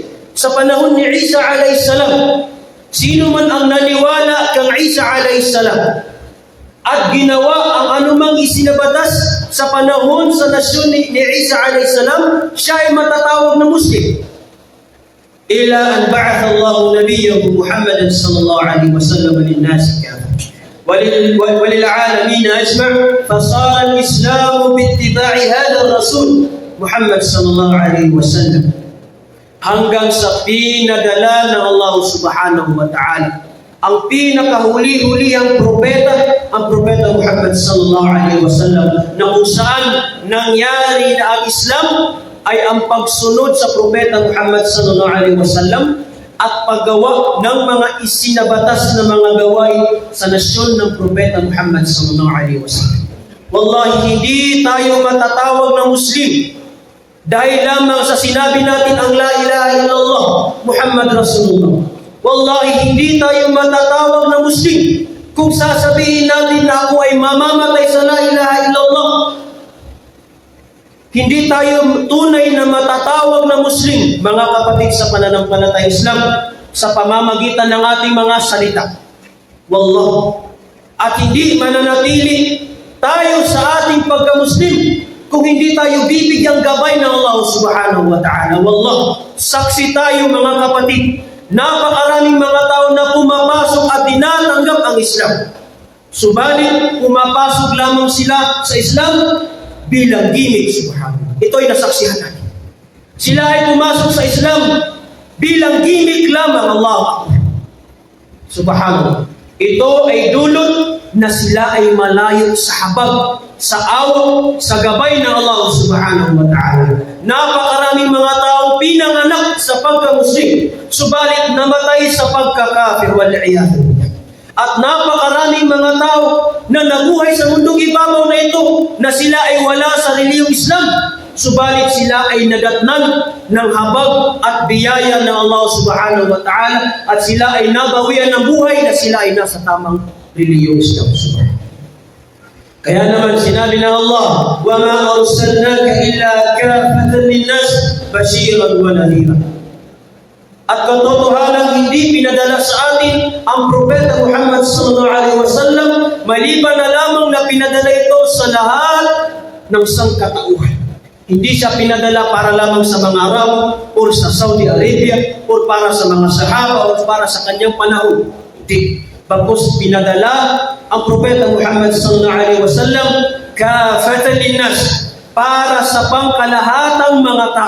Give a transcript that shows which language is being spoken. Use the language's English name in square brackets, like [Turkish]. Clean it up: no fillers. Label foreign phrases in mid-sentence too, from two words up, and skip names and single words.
[Filipino] Sa panahon ni Isa alayhisalam, sino man ang naniwala kang Isa alayhisalam at ginawa ang anumang isinabatas sa panahon sa nasyon ni Isa alayhisalam, siya ay matatawag na Muslim. [Arabic] إلى أن بعث الله نبيه محمدا صلى الله عليه وسلم للناس كافة وللعالمين أجمع فصار الإسلام باتباع هذا الرسول محمد صلى الله عليه وسلم [Filipino] hanggang sa pinadala ng Allah [Arabic] سبحانه وتعالى [Filipino] ang pinakahuli-huli ang propeta Muhammad [Arabic] صلى الله عليه وسلم [Filipino] na kung saan nangyari na ang Islam ay ang pagsunod sa propeta Muhammad [Arabic] صلى الله عليه وسلم [Filipino] at paggawa ng mga isinabatas na mga gawain sa nasyon ng propeta Muhammad [Arabic] صلى الله عليه وسلم. [Filipino] Wallahi, hindi tayo matatawag na Muslim dahil lamang sa sinabi natin ang [Arabic] لا إله إلا الله محمد رسول الله. [Filipino] Wallahi, hindi tayo matatawag na Muslim kung sasabihin natin na ako ay mamamatay sa [Arabic] لا إله إلا الله. [Filipino] Hindi tayo tunay na matatawag na Muslim, mga kapatid sa pananampalatayang Islam, sa pamamagitan ng ating mga salita. Wallah. At hindi mananatili tayo sa ating pagka-Muslim kung hindi tayo bibigyang gabay ng Allah [Arabic] سبحانه وتعالى. [Filipino] Wallah. Saksi tayo mga kapatid, napakaraming mga tao na pumapasok at tinatanggap ang Islam. Subalit, pumapasok lamang sila sa Islam bilang gimmick, subhanallah. Ito ay nasaksihan natin. Sila ay pumasok sa Islam bilang gimmick lamang, Allah. Subhanallah. Ito ay dulot na sila ay malayo sa habag, sa awa, sa gabay ng Allah [Arabic] سبحانه وتعالى. [Filipino] Napakaraming mga taong pinanganak sa pagka-Muslim, subalit namatay sa pagka- [Arabic] كافر والعياذ. [Filipino] At napakaraming mga tao na nabuhay sa mundong ibabaw na ito na sila ay wala sa reliyong Islam, subalit sila ay nadatnan ng habag at biyaya ng Allah [Arabic] سبحانه وتعالى [Filipino] at sila ay nabawian ng buhay na sila ay nasa tamang reliyong Islam. Kaya naman sinabi ng [Arabic] Allah, وَمَا أَرْسَلْنَاكَ إِلَّا كَافَةً لِلنَّاسِ بَشِيرًا وَنَذِيرًا. [Filipino] At katotohanan hindi pinadala sa atin ang propeta Muhammad [Arabic] صلى الله عليه وسلم [Filipino] maliban na lamang na pinadala ito sa lahat ng sangkatauhan. Hindi siya pinadala para lamang sa mga Arab o sa Saudi Arabia o para sa mga sahaba o para sa kanyang panahon. Hindi. Bagkus pinadala ang propeta Muhammad [Arabic] صلى الله عليه وسلم كافة للناس, [Filipino] para sa pangkalahatang mga tao.